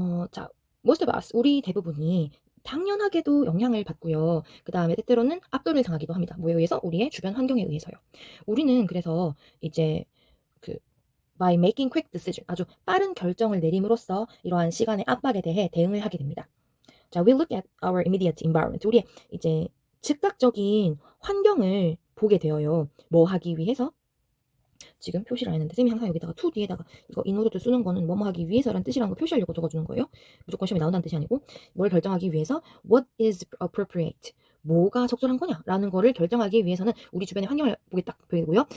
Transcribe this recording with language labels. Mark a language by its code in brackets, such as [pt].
[ko] 자, [en] most of us, [ko] 우리 대부분이 당연하게도 영향을 받고요. 그 다음에 때때로는 압도를 당하기도 합니다. 뭐에 의해서? 우리의 주변 환경에 의해서요. 우리는 그래서 이제 그 [en] by making quick decision, [ko] 아주 빠른 결정을 내림으로써 이러한 시간의 압박에 대해 대응을 하게 됩니다. [en] 자, we look at our immediate environment. [ko] 우리의 이제 즉각적인 환경을 보게 되어요. 뭐 하기 위해서? 지금 표시를 안 했는데 쌤이 항상 여기다가 to 뒤에다가 이거 인오더를 쓰는 거는 뭐뭐 하기 위해서라는 뜻이라는 거 표시하려고 적어주는 거예요. 무조건 시험에 나온다는 뜻이 아니고 뭘 결정하기 위해서 [en] what is appropriate, [ko] 뭐가 적절한 거냐라는 거를 결정하기 위해서는 우리 주변의 환경을 보게 딱 보이고요.